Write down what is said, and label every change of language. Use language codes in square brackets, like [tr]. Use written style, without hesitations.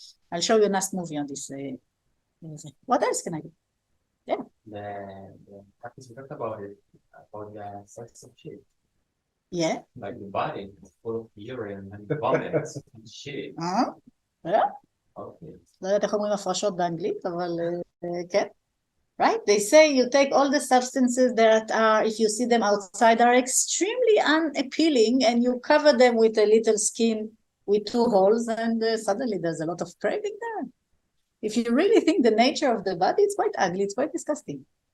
[en] I'll show you a nice movie on this. What else can I do? Yeah. The practice we talked about the sex of shit. Yeah. Like the body is full of urine and vomit and shit. Yeah. Okay. [he] לא יודעת איך אומרים הפרשות באנגלית, אבל כן. [en] Right? They say you take all the substances that are, if you see them outside, are extremely unappealing and you cover them with a little skin with 2 holes and suddenly there's a lot of craving there. If you really think the nature of the body, it's quite ugly, it's quite disgusting.